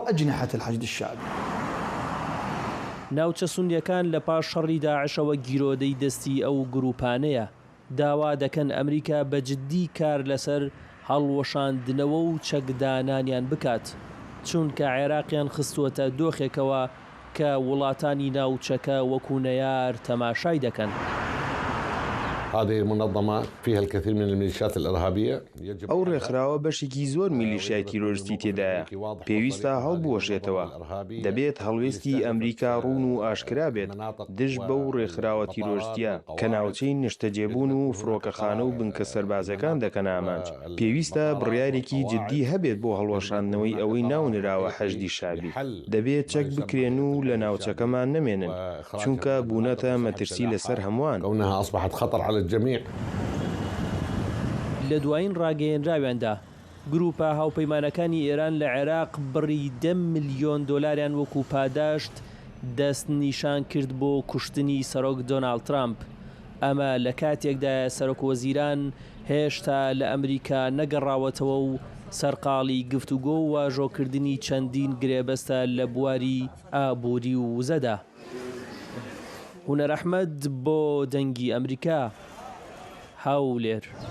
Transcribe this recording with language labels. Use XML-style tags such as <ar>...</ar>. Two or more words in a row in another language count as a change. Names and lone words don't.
<ckb>ناوچە سونیەکان لە پاش شەڕی داعشەوە گیرۆدەی دەستی ئەو گروپانەیە داوا دەکەن ئەمریکا بە جددی کار لەسەر هەڵوەشاندنەوە و چەکدانانیان بکات چونکە عێراقیان خستووەتە دۆخێکەوە کە وڵاتانی ناوچەکە وەکو نەیار تەماشای دەکەن</ckb> <ar>هذه المنظمة فيها الكثير من الميليشيات الإرهابية</ar> <ckb>ئەو ڕێکخراوە بەشێکی زۆر میلیشیای تیرۆریستی تێدایە پێویستە هەڵبوەشێتەوە دەبێت هەڵوێستی ئەمریکا ڕوون و ئاشکرا بێت دژ بەو ڕێکخراوە تیرۆریستیە کە ناوچەی نیشتەجێبوون و فڕۆکەخانە و بنکە سەربازەکان دەکەن ئامانج پێویستە بڕیارێکی جددی هەبێت بۆ هەڵوەشاندنەوەی ئەوەی ناونراوە حەشدی شەعبی دەبێت چەک بکرێن و لە ناوچەکەمان نەمێنن چونکە بوونەتە مەترسی لەسەر هەمووان</ckb> <ar>كونها أصبحت خطر على الجميع</ar> <ckb>لە دوایین ڕاگەیەنراویاندا گروپە هاوپەیمانەکانی ئێران لە عێراق بڕی 10 ملیۆن دۆلاریان وەکو پاداشت دەست نیشان کرد بۆ کوشتنی سەرۆک دۆناڵد ترامپ ئەمە لە کاتێکدا سەرۆکوەزیران هێشتا لە ئەمریکا نەگەڕاوەتەوە و سەرقاڵی گفتوگۆ و واژۆکردنی چەندین گرێبەستە لە بواری ئابووری و وزەدا هونەر ئەحمەد بۆ دەنگی ئەمریکا هەولێر</ckb>